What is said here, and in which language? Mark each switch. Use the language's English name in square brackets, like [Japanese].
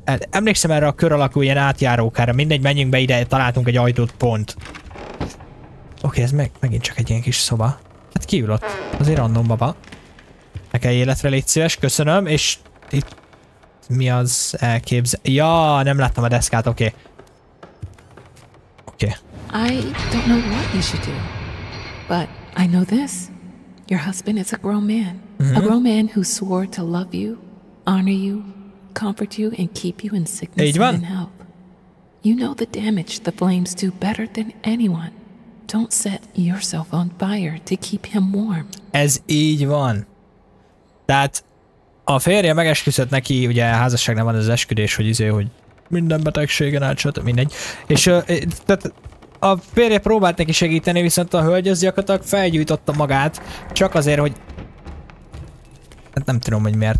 [Hungarian] Emlékszem erre a kör alakú ilyen átjárókára. Mindegy, menjünk be ide, találtunk egy ajtót pont. Oké, ez megint csak egy ilyen kis szoba. Hát kiül ott. Azért random baba. Nekem életre légy szíves, köszönöm, és itt... Mi az elképzel... Ja, nem láttam a deszkát, oké. [English] Okay. I don't know what you should do, but I know this. Your husband is a grown man. A grown man who swore to love you, honor you, comfort you, and keep you in sickness and in health. You know the damage the flames do better than anyone. Don't set yourself on fire to keep him warm. [Hungarian] Ez így van. Tehát a férje megesküszött neki, ugye házasságnál van az esküdés, hogy minden betegségen át, mindegy. És tehát a férje próbált neki segíteni, viszont a hölgy az gyakorlatilag felgyújtotta magát, csak azért, hogy... Hát nem tudom, hogy miért.